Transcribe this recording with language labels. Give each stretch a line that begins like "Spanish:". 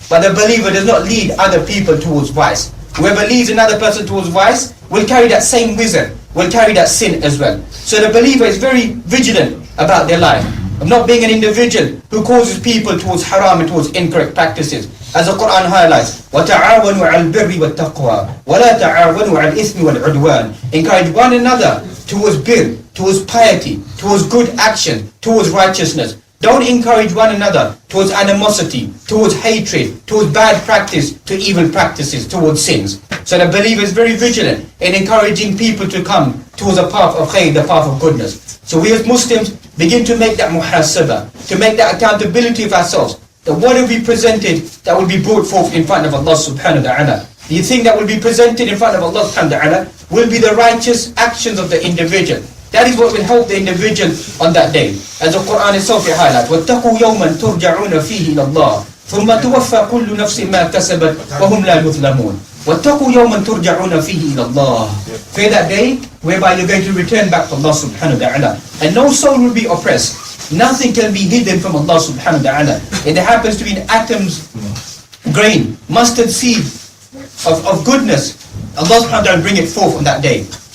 English: But the believer does not lead other people towards vice. Whoever leads another person towards vice will carry that same wizard, will carry that sin as well. So the believer is very vigilant about their life, of not being an individual who causes people towards haram and towards incorrect practices. As the Quran highlights,
Arabic: وَتَعَاوَنُوا عَلَى الْبِرِّ وَالتَّقْوَى وَلَا تَعَاوَنُوا عَلى الْإِثْمِ وَالْعُدْوَانِ.
English: Encourage one another towards birr, towards piety, towards good action, towards righteousness. Don't encourage one another towards animosity, towards hatred, towards bad practice, to evil practices, towards sins. So the believer is very vigilant in encouraging people to come towards the path of khayr, the path of goodness. So we as Muslims begin to make that muhasabah, to make that accountability of ourselves. That what will be presented, that will be brought forth in front of Allah subhanahu wa ta'ala. Do you think that will be presented in front of Allah subhanahu wa ta'ala will be the righteous actions of the individual? That is what will help the individual on that day. As the Quran itself highlights,
Arabic: وَاتَّقُوا يَوْمًا تُرْجَعُونَ فِيهِ إِلَى اللَّهِ ثُمَّ تُوَفَّى كُلُّ نَفْسٍ مَا كَسَبَتْ وَهُمْ لَا يُظْلَمُونَ. وَاتَّقُوا يَوْمًا تُرْجَعُونَ فِيهِ إِلَى اللَّهِ.
English: Fear that day whereby you're going to return back to Allah subhanahu wa ta'ala. And no soul will be oppressed. Nothing can be hidden from Allah subhanahu wa ta'ala. If there happens to be an atom's grain, mustard seed of goodness, Allah subhanahu wa ta'ala will bring it forth on that day.